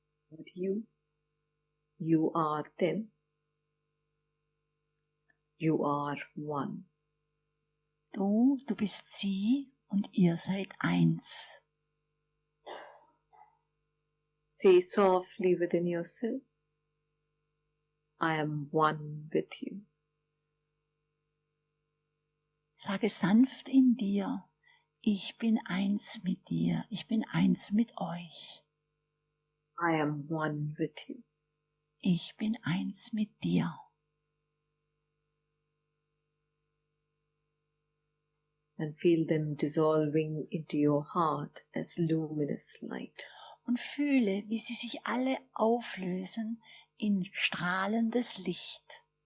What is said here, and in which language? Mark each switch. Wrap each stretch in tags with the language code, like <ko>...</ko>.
<en>But you are them. You are one.</en> <de>Du bist sie und ihr seid eins.</de> <en>Say softly within yourself, I am one with you.</en> <de>Sage sanft in dir, ich bin eins mit dir, ich bin eins mit euch.</de> <en>I am one with you.</en> <de>Ich bin eins mit dir.</de> <en>And feel them dissolving into your heart as luminous light.</en> <de>Und fühle, wie sie sich alle auflösen in strahlendes Licht.</de>